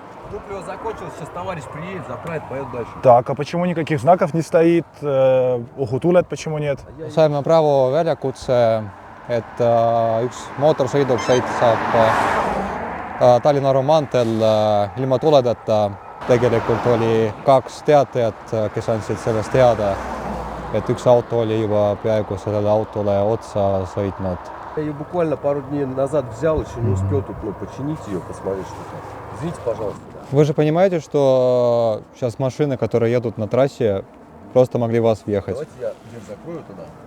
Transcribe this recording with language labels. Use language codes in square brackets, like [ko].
[ru] Топливо закончилось, сейчас товарищ приедет, заправит, поедет дальше. Так, а почему никаких знаков не стоит? Ohutuled почему нет? [et] saime praegu väljakutse, et üks mootorsõiduk saab Tallinna-Narva maanteel ilma tuledeta. Tegelikult oli 2 teatajat, kes andsid sellest teada, et üks auto oli juba peaaegu sellele autole otsa sõitnud. [ru] Я ее буквально пару дней назад взял, еще не успел тут починить ее, посмотреть что-то. Извините, пожалуйста. Вы же понимаете, что сейчас машины, которые едут на трассе, просто могли вас въехать. Давайте я дверь закрою туда.